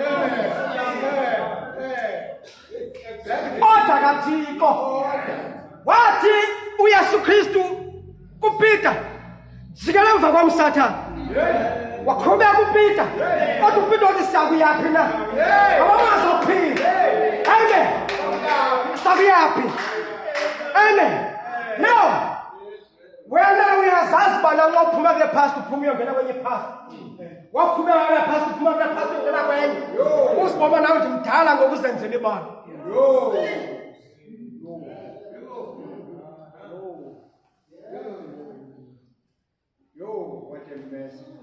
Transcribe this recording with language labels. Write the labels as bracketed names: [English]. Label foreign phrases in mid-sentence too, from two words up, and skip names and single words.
[North Ndebele] kodwa kaThixo wathi uYesu Kristu kuPeter jikela emva kwamsathana wakhubeka uPeter kodwa uPeter wathi sakuyaphi na awamazophila amen sakuyaphi amen now wena uyazazi bana nxa uphuma kule pastor uphuma uyongena kwenye pastor wakhubeka kule pastor uphuma kule pastor uyongena kwenye uzibona nawe ndimdala ngokuzenzela ibala [English] What a mess.